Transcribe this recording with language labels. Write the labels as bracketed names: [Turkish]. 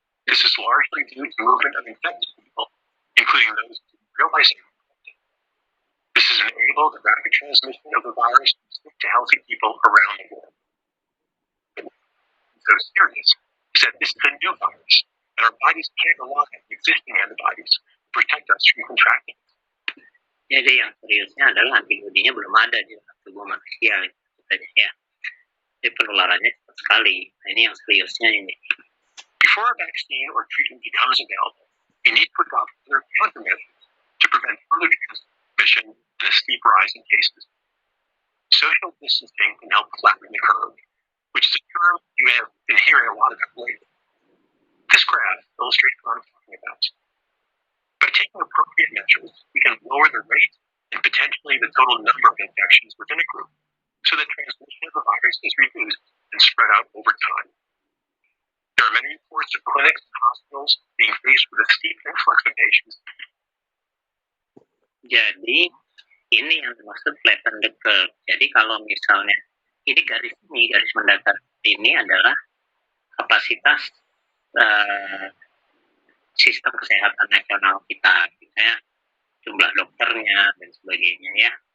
[English] This is largely due to movement of infected people, including those who didn't realize they were infected. This has enabled the rapid transmission of the virus to healthy people around the world. What's so serious is that this is a new virus, and our bodies can't rely on existing antibodies to protect us from contracting it. [Indonesian] Jadi yang seriusnya adalah antibodinya belum ada di tubuh manusia ya. Jadi penularannya cepat sekali. Nah, ini yang seriusnya ini. [English] Before a vaccine or treatment becomes available, we need to adopt other countermeasures to prevent further transmission and a steep rise in cases. Social distancing can help flatten the curve, which is a term you have been hearing a lot about lately. This graph illustrates what I'm talking about. By taking appropriate measures, we can lower the rate and potentially the total number of infections within a group, so that transmission of the virus is reduced and spread out over time. There are many reports of clinics and hospitals being faced with a steep influx of patients. [Indonesian] Jadi ini yang dimaksud [English] flatten the curve. [Indonesian] Jadi kalau misalnya ini garis mendatar ini adalah kapasitas sistem kesehatan nasional kita, misalnya jumlah dokternya dan sebagainya ya.